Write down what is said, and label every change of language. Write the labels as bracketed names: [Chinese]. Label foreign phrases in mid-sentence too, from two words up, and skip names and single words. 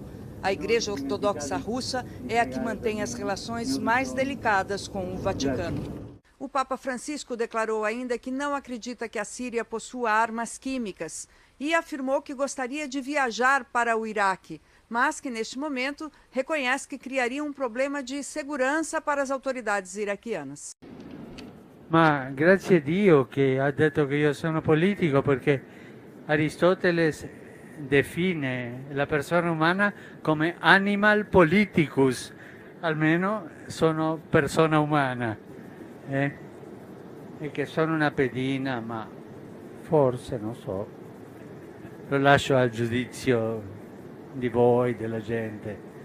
[Portuguese] A Igreja Ortodoxa Russa é a que mantém as relações mais delicadas com o Vaticano. O Papa Francisco declarou ainda que não acredita que a Síria possua armas químicas e afirmou que gostaria de viajar para o Iraque, mas que neste momento reconhece que criaria um problema de segurança para as autoridades iraquianas. [Italian] Ma grazie a Dio che ha detto che io sono politico, perché Aristoteles define la persona umana come [Latin] animal politicus, [Italian] almeno sono persona umana, e che sono una pedina, ma forse, non so, lo lascio al giudizio di voi, della gente.